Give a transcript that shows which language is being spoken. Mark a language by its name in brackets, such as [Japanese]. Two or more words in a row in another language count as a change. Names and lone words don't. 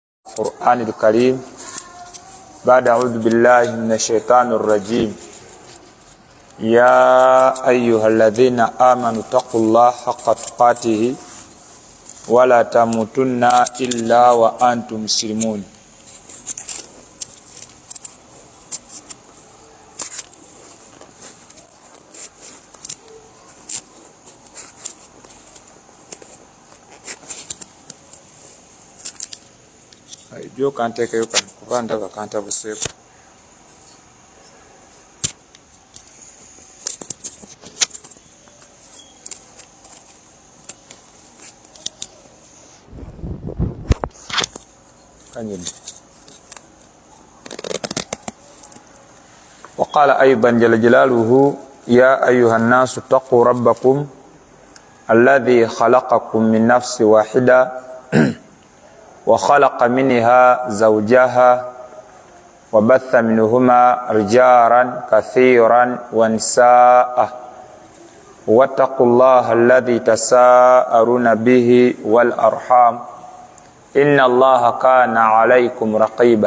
[Arabic] القرآن الكريم بعد أعوذ بالله من الشيطان الرجيم. يا أيها الذين آمنوا اتقوا الله حق تقاته ولا تموتن إلا وأنتم مسلمون. Yo kanteke yo kuvanda bakanta busepo kanyini. وقال أيضا جل جلاله يا أيها الناس اتقوا ربكم الذي خلقكم من نفس واحدة وخلق منها زوجها وبث منهما رجالا كثيرا ونساء واتقوا الله الذي تساءلون به والأرحام إن الله كان عليكم رقيبا.